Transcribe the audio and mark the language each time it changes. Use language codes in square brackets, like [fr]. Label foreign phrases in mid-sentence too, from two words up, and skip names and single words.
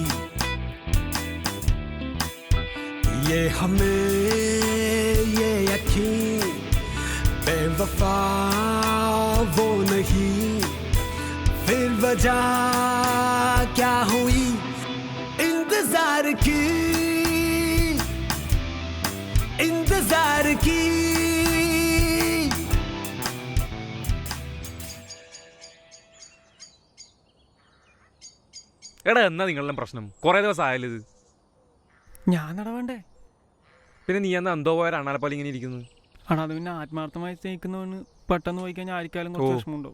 [hi] ये हमें ये यकीन बेवफा वो नहीं, फिर वजह क्या हुई इंतजार की, इंतजार की. [ml] എടാ എന്നാ നിങ്ങളുടെ പ്രശ്നം? കുറെ ദിവസം ആയാലും ഇത്. ഞാൻ നടവേണ്ടേ? പിന്നെ നീ എന്നാ എന്തോ പോയ അണ്ണാലെ പോലെ ഇങ്ങനെ ഇരിക്കുന്നു. ആടാ അത് പിന്നെ ആത്മാർത്ഥമായി സ്നേഹിക്കുന്നവന് പെട്ടെന്ന് പോയി കഴിഞ്ഞാൽ ആർക്കാലും കുറച്ച് വിഷമമുണ്ടാവും.